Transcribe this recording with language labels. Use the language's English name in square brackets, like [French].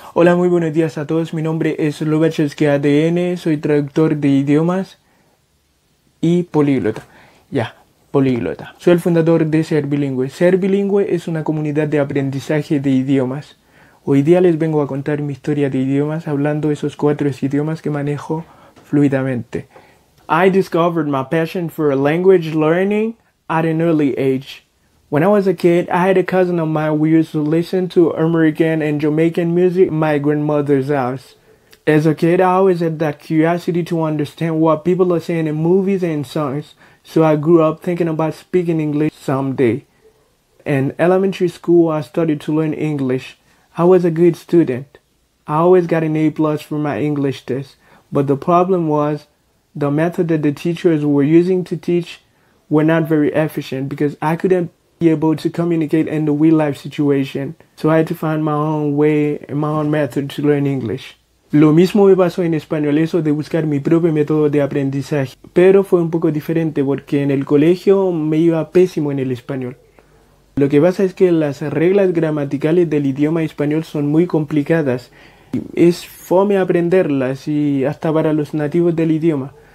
[Spanish] Hola, muy buenos días a todos. Mi nombre es Lubachevsky ADN, soy traductor de idiomas y políglota. Políglota. Soy el fundador de Ser Bilingüe. Ser Bilingüe es una comunidad de aprendizaje de idiomas. Hoy día les vengo a contar mi historia de idiomas hablando esos 4 idiomas que manejo fluidamente. [English] I discovered my passion for language learning at an early age. When I was a kid, I had a cousin of mine who used to listen to American and Jamaican music at my grandmother's house. As a kid, I always had that curiosity to understand what people are saying in movies and songs, so I grew up thinking about speaking English someday. In elementary school, I started to learn English. I was a good student. I always got an A+ for my English test, but the problem was the method that the teachers were using to teach were not very efficient because I couldn't be able to communicate in the real life situation. So I had to find my own way and my own method to learn English. [Spanish] Lo mismo me pasó en español, eso de buscar mi propio método de aprendizaje. Pero fue un poco diferente porque en el colegio me iba pésimo en el español. Lo que pasa es que las reglas gramaticales del idioma español son muy complicadas. Es fome aprenderlas y hasta para los nativos del idioma.